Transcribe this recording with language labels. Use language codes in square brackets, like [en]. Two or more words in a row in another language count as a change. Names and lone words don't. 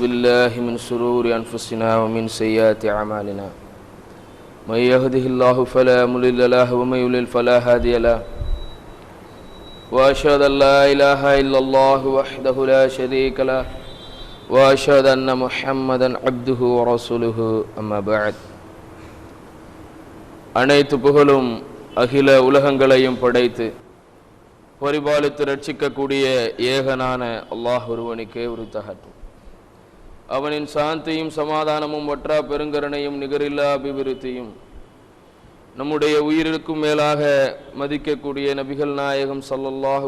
[ar] بالله من شرور أنفسنا ومن سيئات أعمالنا من يهده الله فلا مضل له ومن يضلل فلا هادي له وأشهد أن لا إله إلا الله وحده لا شريك له وأشهد أن محمدا عبده ورسوله أما بعد. [ta] அனைத்து புகழும் அகில உலகங்களையும் படைத்து பரிபாலித்து ரட்சிக்கக்கூடிய ஏகனான அல்லாஹ் ஒருவனுக்கே உரித்தாகட்டும். அவனின் சாந்தியும் சமாதானமும் வற்றா பெருங்கருணையும் நிகரில்லா அபிவிருத்தியும் நம்முடைய உயிரிற்கும் மேலாக மதிக்கக்கூடிய நபிகள் நாயகம் ஸல்லல்லாஹு